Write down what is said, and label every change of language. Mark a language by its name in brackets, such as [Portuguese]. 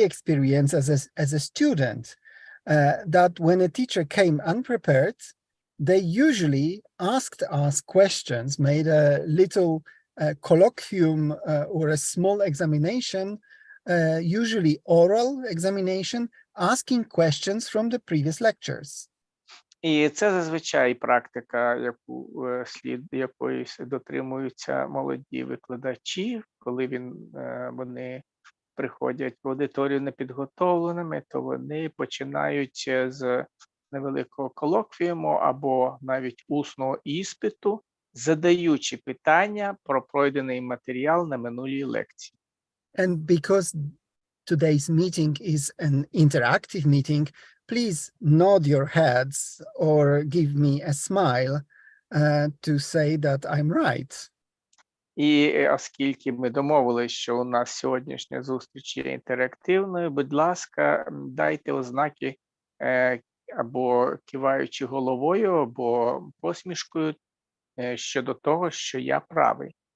[English] my experience as a student, that when a teacher came unprepared, they usually asked us questions, made a little colloquium or a small examination, usually oral examination, asking questions from the previous lectures. [Ukrainian] І це зазвичай практика, якої дотримуються молоді викладачі, коли вони приходять в аудиторію непідготовленими, то вони починають з невеликого колоквіуму або навіть усного іспиту, задаючи питання про пройдений матеріал на минулій лекції. [English] And because today's meeting is an interactive meeting, please nod your heads or give me a smile to say that I'm right. [Ukrainian] І оскільки ми домовилися, що у нас сьогоднішня зустріч є інтерактивною, будь ласка, дайте ознаки або киваючи головою, або посмішкою щодо того, що я правий.